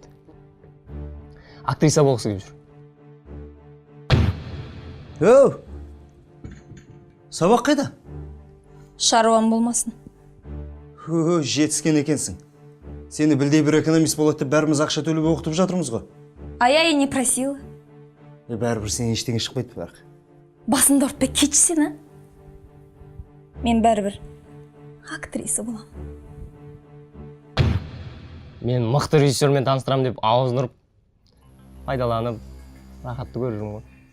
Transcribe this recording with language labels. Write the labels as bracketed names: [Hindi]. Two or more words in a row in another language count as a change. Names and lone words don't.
[Kazakh] Актриса болғысы келіп жүр. Сабақ қайда? Шаруам болмасын. Жетіскен екенсің. Сені білдей бір экономист болады деп бәріміз ақша төлеп оқытып жатырмыз ғой. [Russian] А я и не просила. [Kazakh] Бәрібір сен ештеңе шықпайды бірақ. Басымды ұртпай кетшісен, а? Мен бәрібір актриса болам. Мен мықты режиссермен таныстырам деп ауызын ұрып, пайдаланып, рахатты көрірім ғой.